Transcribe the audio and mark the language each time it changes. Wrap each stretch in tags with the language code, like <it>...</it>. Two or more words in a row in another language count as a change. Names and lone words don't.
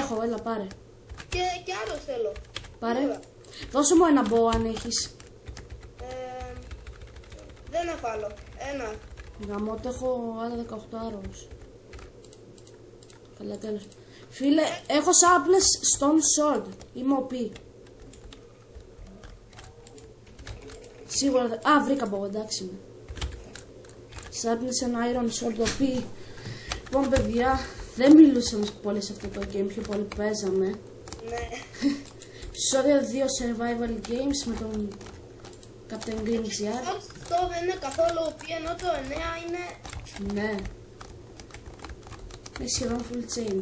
<el>έχω, έλα πάρε. Και άλλο θέλω. Πάρε. Δώσε μου ένα bow αν έχεις. Δεν έχω άλλο. Ένα. Γαμώτο, έχω άλλα 18 arrows. Καλά, τέλος. Φίλε, έχω</el> <en>sharpness stone sword.</en> <el>Είμαι OP. Σίγουρα δεν... Α, βρήκα bow, εντάξει είμαι.</el> <en>Sharpness and iron sword OP.</en> <el>Λοιπόν, παιδιά, δεν μιλούσαμε πολύ σε αυτό το game, πιο πολύ παίζαμε. Ναι. Επεισόδιο 2</el> <en>survival games</en> <el>με τον Captain Green GR. Αυτό δεν είναι καθόλου OP, ενώ το 9 είναι... Ναι. Είναι σχεδόν</el> <en>full chain.</en>